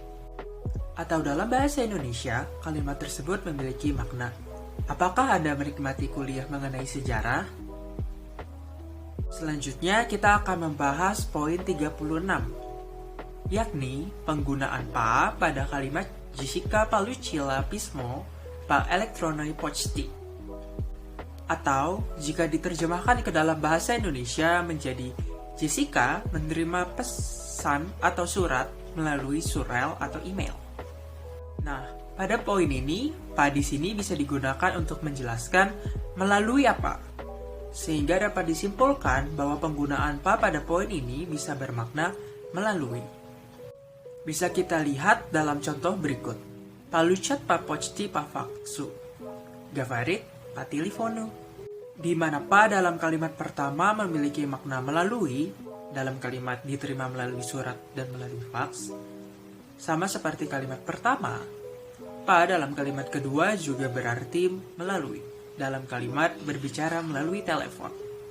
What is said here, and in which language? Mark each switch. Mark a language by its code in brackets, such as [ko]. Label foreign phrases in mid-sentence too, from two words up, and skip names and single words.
[id] Atau dalam bahasa Indonesia, kalimat tersebut memiliki makna, apakah Anda menikmati kuliah mengenai sejarah? Selanjutnya kita akan membahas poin 36, yakni penggunaan pa pada kalimat Jessica [ru] получила письмо по электронной почте. [id] Atau jika diterjemahkan ke dalam bahasa Indonesia menjadi Jessica menerima pesan atau surat melalui surel atau email. Nah, pada poin ini, pa di sini bisa digunakan untuk menjelaskan melalui apa. Sehingga dapat disimpulkan bahwa penggunaan pa pada poin ini bisa bermakna melalui. Bisa kita lihat dalam contoh berikut. [ru] Получат по почте по факсу. Говорит по телефону. [id] Di mana pa dalam kalimat pertama memiliki makna melalui, dalam kalimat diterima melalui surat dan melalui faks. Sama seperti kalimat pertama, pa dalam kalimat kedua juga berarti melalui, dalam kalimat berbicara melalui telepon.